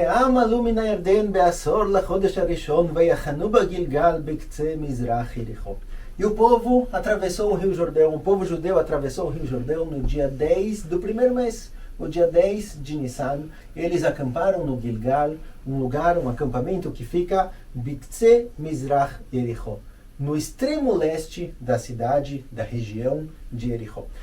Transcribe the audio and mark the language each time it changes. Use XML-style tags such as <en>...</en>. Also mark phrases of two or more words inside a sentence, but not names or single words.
<he>וכולם עלו מן הירדן בעשור לחודש הראשון ויחנו בגילגל בקצה מזרח יריחו.</he> <pt>E o povo atravessou o Rio Jordão, o povo judeu atravessou o Rio Jordão no dia 10 do primeiro mês, o dia 10 de Nissan. Eles acamparam no Gilgal, um lugar, um acampamento que fica</pt> <he>בקצה מזרח יריחו,</he> <pt>no extremo leste da cidade, da região de Yericho.</pt>